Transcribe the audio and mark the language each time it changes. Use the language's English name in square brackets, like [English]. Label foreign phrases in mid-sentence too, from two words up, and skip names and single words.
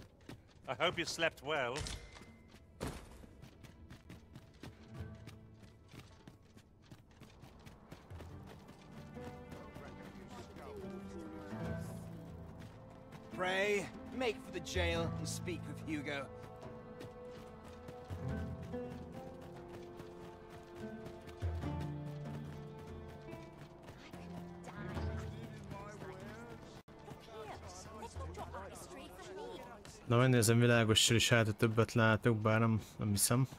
[English] I hope you slept well. Pray, make for the jail and speak with Hugo. [Hungarian] Na, megnézem világossal is, hát többet látok, bár nem hiszem.